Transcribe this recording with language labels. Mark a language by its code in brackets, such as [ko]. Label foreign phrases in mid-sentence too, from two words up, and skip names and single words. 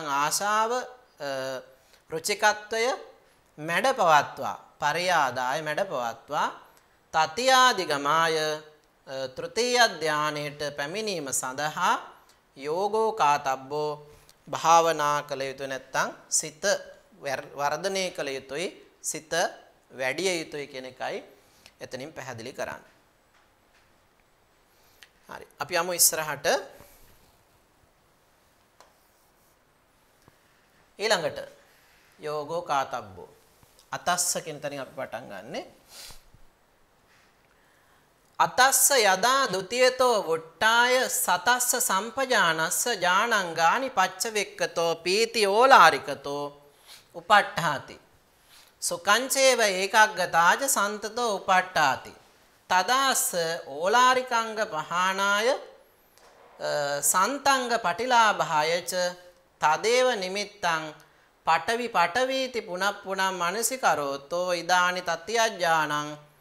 [si] ආශාව රුචිකත්වය මැඩ පවත්වා පරියාදාය මැඩ පවත්වා තතියාදිගමාය තෘතීය ධානයට පැමිණීම සඳහා [pi] යෝගෝ කාතබ්බෝ [si] භාවනා කළ යුතු නැත්නම් සිත වර්ධනය කළ යුතුයි සිත වැඩි යුතුයි කියන එකයි එතනින් පැහැදිලි කරන්නේ. හරි අපි යමු ඉස්සරහට. ඊළඟට [pi] යෝගෝ කාතබ්බෝ අතස්ස [si] කියන තැනින් අපි පටන් ගන්නෙ. [pi] අතස්ස යදා ဒ ුතියතෝ වුට්ටාය සතස්ස සම්පජානස්ස ඥානංගානි පච්චවෙක්කතෝ පීති ඕලාරිකතෝ උපට්ඨාති සුකංචේව ඒකග්ගතාජ සන්තතෝ උපට්ඨාති තදාස්ස ඕලාරිකංග පහානාය සන්තංග පටිලාභායච තදේව නිමිත්තං පඨවි පඨවීති පුනප්පුනං මනසිකරෝතෝ ඉදානි තත්ත්‍යඥානං